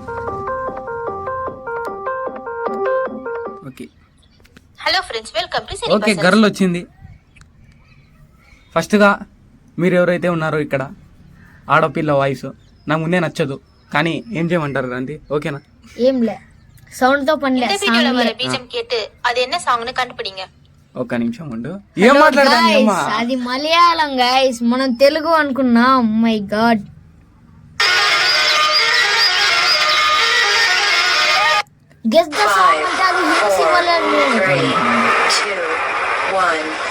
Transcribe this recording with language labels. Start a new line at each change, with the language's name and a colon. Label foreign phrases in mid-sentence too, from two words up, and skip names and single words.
Telugu: ఓకే,
English: Hello friends, welcome to
Telugu: ఓకే, గర్ల్ వచ్చింది. ఫస్ట్గా మీరు ఎవరైతే ఉన్నారో ఇక్కడ, ఆడపిల్ల వాయిస్ నాకు ముందే నచ్చదు, కానీ ఏం చేయమంటారు అండి? ఓకేనా? ఏం లే, సౌండ్ తో పని
Tamil: இந்த வீடியோல வர பீஜம் கேட்டு அது என்ன சாங்னு கண்டுபிடிங்க.
Telugu: ఒక్క నిమిషం ఉండు. ఏం మాట్లాడదాం? అది మలయాళం గైస్, మనం తెలుగు అనుకున్నాం.
English: My god, guess the song
Telugu: అంటే అది హిందీ మలయాళం. 3, 2, 1.